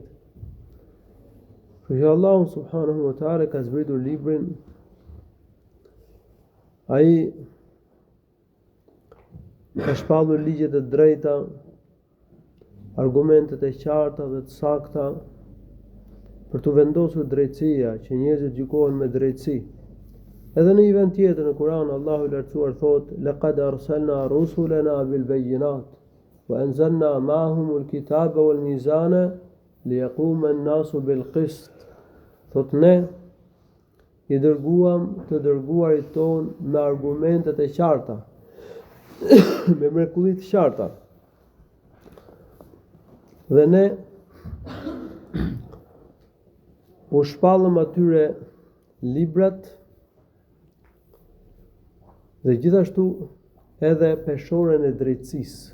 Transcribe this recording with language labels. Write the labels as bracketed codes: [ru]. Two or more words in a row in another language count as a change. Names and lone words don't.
[sq] Për Allahu [ar] سبحانه وتعالى [sq] ka zbritur librin, ai ka shpallur ligjet e drejta, argumentet e qarta dhe të sakta për të vendosur drejtësia, që njerëzit gjykohen me drejtësi. Edhe në një vend tjetër në Kur'an Allahu i Lartësuar thotë: [ar] "لقد أرسلنا رسلنا بالبينات وأنزلنا معهم الكتاب والميزان ليقوم الناس بالقسط." [sq] Thotë ne i dërguam të dërguarit ton me argumentet e qarta, me mrekulli të qarta. Dhe ne u shpallëm atyre librat dhe gjithashtu edhe peshorën e drejtësisë.